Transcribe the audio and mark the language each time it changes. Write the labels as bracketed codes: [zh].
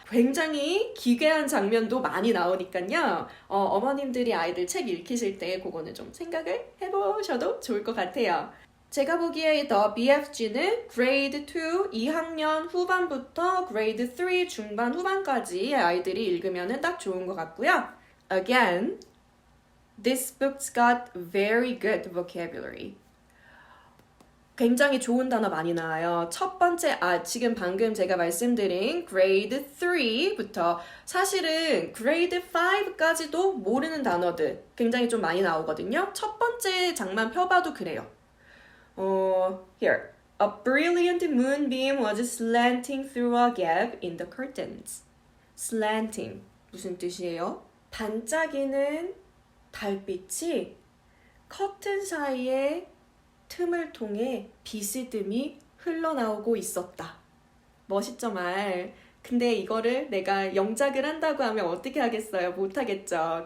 [ko] 굉장히 기괴한 장면도 많이 나오니까요. 어머님들이 아이들 책 읽히실 때 그거는 좀 생각을 해보셔도 좋을 것 같아요. 제가 보기에 The BFG는 grade 2 2학년 후반부터 grade 3 중반 후반까지 아이들이 읽으면 딱 좋은 것 같고요. [en] Again, this book's got very good vocabulary. [ko] 굉장히 좋은 단어 많이 나와요. 첫 번째, 지금 방금 제가 말씀드린 grade 3부터 사실은 grade 5까지도 모르는 단어들 굉장히 좀 많이 나오거든요. 첫 번째 장만 펴봐도 그래요. [en] Here. A brilliant moonbeam was slanting through a gap in the curtains. [ko] Slanting. 무슨 뜻이에요? 반짝이는 달빛이 커튼 사이에 틈을 통해 비스듬히 흘러나오고 있었다. 멋있죠, 말. 근데 이거를 내가 영작을 한다고 하면 어떻게 하겠어요? 못하겠죠.